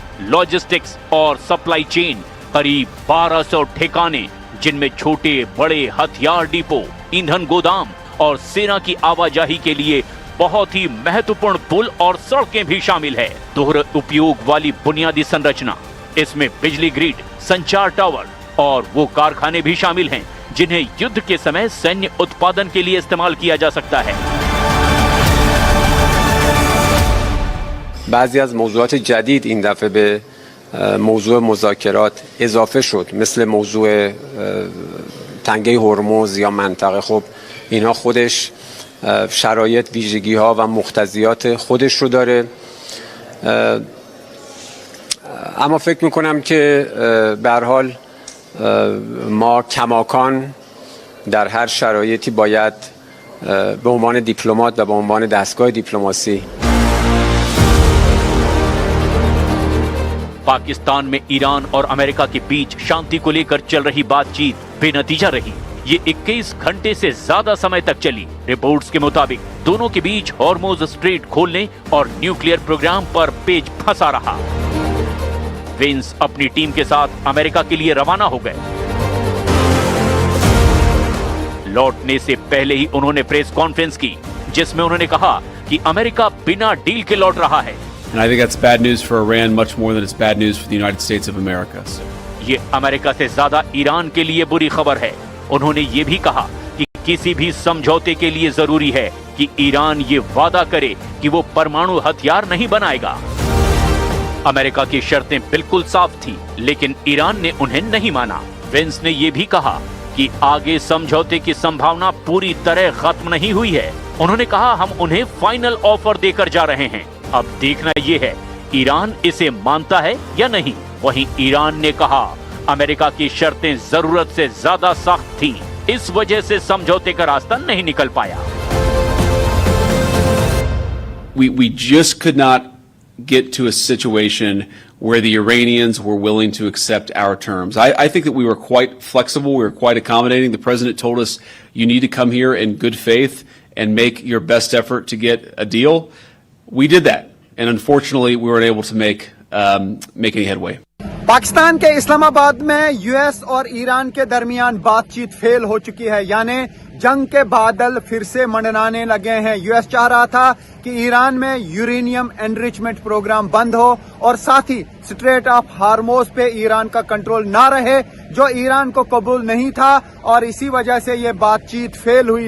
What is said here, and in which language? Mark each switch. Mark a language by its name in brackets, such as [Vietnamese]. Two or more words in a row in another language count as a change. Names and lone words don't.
[Hindi] लॉजिस्टिक्स और [English] supply chain, [Hindi] करीब 1200 ठिकाने जिनमें छोटे बड़े हथियार डिपो, ईंधन गोदाम और सेना की आवाजाही के लिए बहुत ही महत्वपूर्ण पुल और सड़कें भी शामिल है। दोहरे उपयोग वाली बुनियादी संरचना, इसमें बिजली ग्रिड, संचार टावर और वो कारखाने भी शामिल हैं जिन्हें युद्ध के समय सैन्य उत्पादन के लिए इस्तेमाल किया जा सकता है। [Persian] بعضی از موضوعات جدید این دفعه به موضوع مذاکرات اضافه شد، مثل موضوع تنگه هرمز یا منطقه. خب اینها خودش شرایط، ویژگی ها و مقتضیات خودش رو داره. اما فکر میکنم که به هر حال ما کماکان در هر شرایطی باید به عنوان دیپلمات و به عنوان دستگاه دیپلماسی [Hindi] पाकिस्तान में ईरान और अमेरिका के बीच शांति को लेकर चल रही बातचीत बेनतीजा रही। ये 21 घंटे से ज्यादा समय तक चली। रिपोर्ट्स के मुताबिक दोनों के बीच हॉर्मोज स्ट्रेट खोलने और [English] nuclear program [Hindi] पर पेच फंसा रहा। वेंस अपनी टीम के साथ अमेरिका के लिए रवाना हो गए। लौटने से पहले ही उन्होंने [English] press conference [Hindi] की, जिसमें उन्होंने कहा कि अमेरिका बिना डील के लौट रहा है। [English] And I think that's bad news for Iran much more than it's bad news for the United States of America. [Hindi] ये अमेरिका से ज्यादा ईरान के लिए बुरी खबर है। उन्होंने ये भी कहा कि किसी भी समझौते के लिए जरूरी है कि ईरान ये वादा करे कि वो परमाणु हथियार नहीं बनाएगा। अमेरिका की शर्तें बिल्कुल साफ थी, लेकिन ईरान ने उन्हें नहीं माना। वेंस ने ये भी कहा कि आगे समझौते की संभावना पूरी तरह खत्म नहीं हुई है। उन्होंने कहा हम उन्हें [English] final offer [Hindi] देकर जा रहे हैं। अब देखना ये है ईरान इसे मानता है या नहीं। वहीं ईरान ने कहा अमेरिका की शर्तें जरूरत से ज्यादा सख्त थीं, इस वजह से समझौते का रास्ता नहीं निकल पाया। [English] We just could not get to a situation where the Iranians were willing to accept our terms. I think that we were quite flexible, we were quite accommodating. The president told us you need to come here in good faith and make your best effort to get a deal. We did that, and unfortunately, we weren't able to make any headway. [Hindi] पाकिस्तान के इस्लामाबाद में यूएस और ईरान के दरमियान बातचीत फेल हो चुकी है, यानी जंग के बादल फिर से मंडराने लगे हैं। यूएस चाह रहा था कि ईरान में [English] uranium enrichment program [Hindi] बंद हो और साथ ही स्ट्रेट ऑफ हार्मोज पे ईरान का कंट्रोल ना रहे, जो ईरान को कबूल नहीं था, और इसी वजह से ये बातचीत फेल हुई।